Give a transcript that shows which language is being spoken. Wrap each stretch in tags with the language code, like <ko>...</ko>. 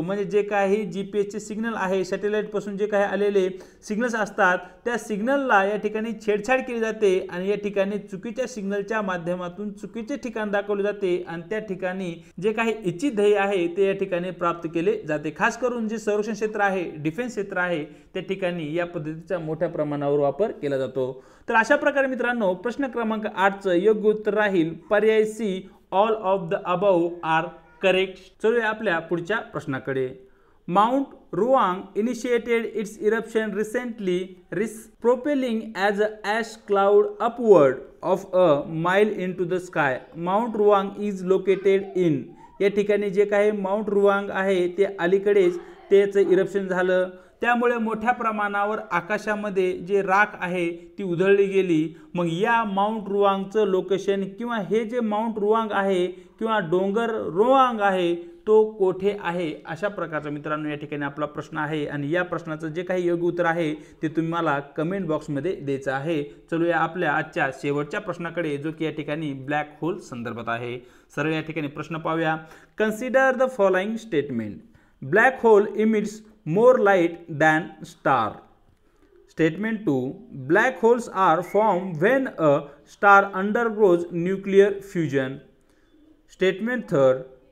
<mr>म्हणजे जे काही GPSचे सिग्नल आहे सॅटेलाइटपासून जे काही आलेले सिग्नल्स असतात त्या सिग्नलला या ठिकाणी छेडछाड केली जाते आणि या ठिकाणी चुकीच्या सिग्नलच्या माध्यमातून चुकीचे ठिकाण दाखवले जाते आणि त्या ठिकाणी जे काही इच्छित ध्येय आहे ते या ठिकाणी प्राप्त केले जाते. खास करून जे संरक्षण क्षेत्र आहे, डिफेन्स क्षेत्र आहे त्या ठिकाणी या पद्धतीचा मोठ्या प्रमाणावर वापर केला जातो. तर अशा प्रकारे मित्रांनो प्रश्न क्रमांक 8 चं योग्य उत्तर राहील पर्याय C.</mr> <en>All of the above are correct.</en> <mr>चलूया आपल्या पुढच्या प्रश्नाकडे.</mr> <en>Mount Ruang initiated its eruption recently, propelling as an ash cloud upward of a mile into the sky. Mount Ruang is located in.</en> <mr>या ठिकाणी जे काही माउंट रुवांग आहे ते अलीकडेच त्याचं इरप्शन झालं. त्यामुळे मोठ्या प्रमाणावर आकाशामध्ये जे राख आहे ती उधळली गेली. मग या माउंट रुवांगचं लोकेशन किंवा हे जे माउंट रुवांग आहे किंवा डोंगर रुवांग आहे तो कोठे आहे अशा प्रकारचा मित्रांनो या ठिकाणी आपला प्रश्न आहे. आणि या प्रश्नाचं जे काही योग्य उत्तर आहे ते तुम्हाला कमेंट बॉक्समध्ये द्यायचं आहे. चलूया आपल्या आजच्या शेवटच्या प्रश्नाकडे जो की या ठिकाणी ब्लॅक होल संदर्भात आहे. सरळ या ठिकाणी प्रश्न पाहूया.</mr> <en>Consider the following statement. Black hole emits more light than star. Statement 2. Black holes are formed when a star undergoes nuclear fusion. Statement 3.</en>